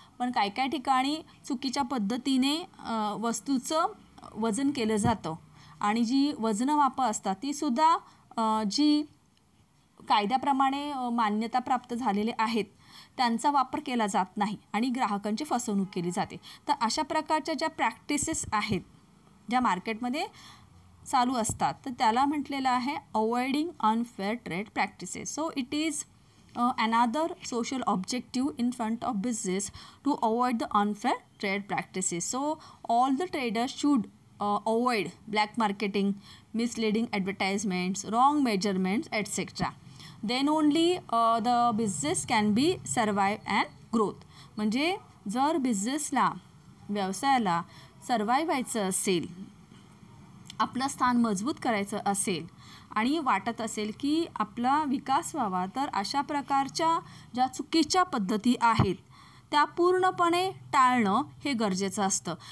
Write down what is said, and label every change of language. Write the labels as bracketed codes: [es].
[mr] पण काही ठिकाणी चुकीच्या पद्धतीने वस्तूचं वजन केलं जातं आणि जी वजनं मापं असतात तीसुद्धा जी कायद्याप्रमाणे मान्यता प्राप्त झालेले आहेत त्यांचा वापर केला जात नाही आणि ग्राहकांची फसवणूक केली जाते. तर अशा प्रकारच्या ज्या प्रॅक्टिसेस आहेत ज्या मार्केटमध्ये चालू असतात तर त्याला म्हटलेलं आहे avoiding unfair trade practices. [en] So it is another social objective in front of business to avoid the unfair trade practices. So all the traders should avoid black marketing, misleading advertisements, wrong measurements, etc. Then only the business can be survive and growth. [mr] म्हणजे जर बिझनेसला व्यवसायाला survive व्हायचं असेल, आपलं स्थान मजबूत करायचं असेल आणि वाटत असेल की आपला विकास व्हावा, तर अशा प्रकारच्या ज्या चुकीच्या पद्धती आहेत त्या पूर्णपणे टाळणं हे गरजेचं असतं.